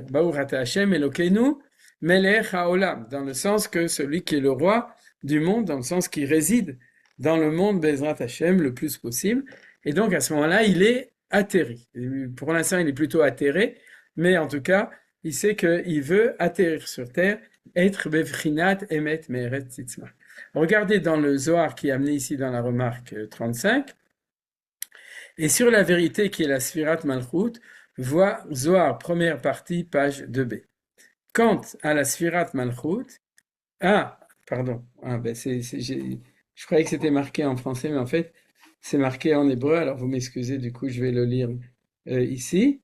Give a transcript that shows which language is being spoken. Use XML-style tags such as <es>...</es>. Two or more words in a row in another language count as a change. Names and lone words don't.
<he>ברוך אתה השם אלוקינו מלך העולם,</he> <fr>dans le sens que celui qui est le roi du monde, dans le sens qui réside dans le monde</fr> <he>בעזרת השם</he> <fr>le plus possible. Et donc, à ce moment-là, il est atterri. Pour l'instant, il est plutôt atterré, mais en tout cas, il sait qu'il veut atterrir sur terre, être</fr> <he>בבחינת אמת מארץ תצמח.</he> <fr>Regardez dans le Zohar qui est amené ici dans la remarque 35, et sur la vérité qui est la</fr> <he>ספירת מלכות,</he> <fr>voit Zohar, première partie, page 2b. Quant à la</fr> <he>ספירת מלכות,</he> <fr>je croyais que c'était marqué en français, mais en fait, c'est marqué en hébreu, alors vous m'excusez, du coup, je vais le lire ici.</fr>